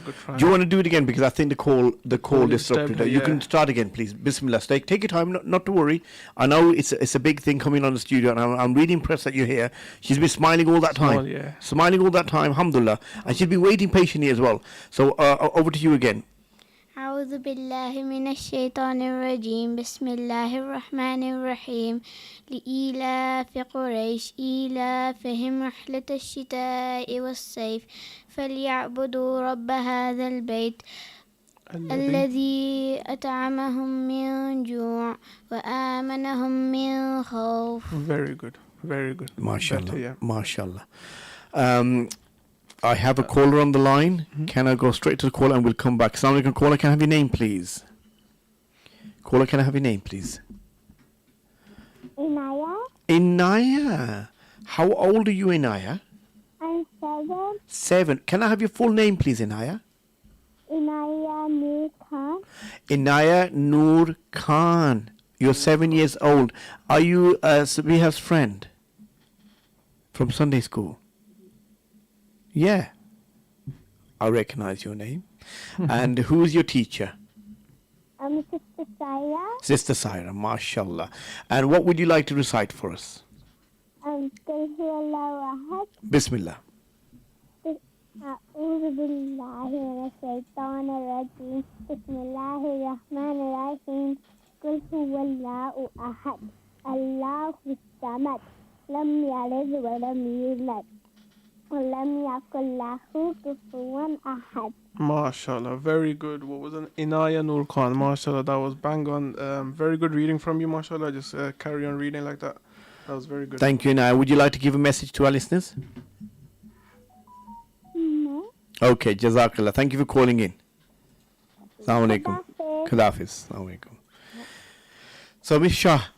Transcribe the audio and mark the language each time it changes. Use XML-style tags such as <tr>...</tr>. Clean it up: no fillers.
<en>Do you want to do it again? Because I think the call disrupted her. You can start again, please. Bismillah. Take your time, not to worry. I know it's a big thing coming on the studio, and I'm really impressed that you're here. She's been smiling all that time. Smiling all that time, alhamdulillah. And she's been waiting patiently as well. So over to you again.</en> <ar>أعوذ بالله من الشيطان الرجيم بسم الله الرحمن الرحيم لإيلاف قريش إيلافهم رحلة الشتاء والصيف فليعبدوا رب هذا البيت الذي أطعمهم من جوع وآمنهم من خوف.</ar> <en>Very good. MashaAllah. MashaAllah. I have a caller on the line. Can I go straight to the caller and we'll come back? Assalamu alaikum, caller. Can I have your name, please? Caller, can I have your name, please? Inaya. How old are you, Inaya? I'm 7. 7. Can I have your full name, please, Inaya? Inaya Noor Khan. Inaya Noor Khan. You're 7 years old. Are you Sabiha's friend from Sunday school? Yeah. I recognize your name. And who's your teacher? I'm Sister Saira. Sister Saira, mashallah. And what would you like to recite for us?</en> <ar>قل هو الله أحد.</ar> <en>Bismillah.</en> <ar>أعوذ بالله من الشيطان الرجيم بسم الله الرحمن الرحيم قل هو الله أحد الله الصمد لم يلد ولم يولد ولم يكن له كفوا أحد.</ar> <en>MashaAllah, very good. What was an Inaya Noor Khan? MashaAllah, that was bang on. Very good reading from you, MashaAllah. Just carry on reading like that. That was very good. Thank you, Inaya. Would you like to give a message to our listeners? No. Okay, Jazakallah. Thank you for calling in. Assalamu alaikum. Hafiz. Assalamu alaikum. So, Miss Shah,</en>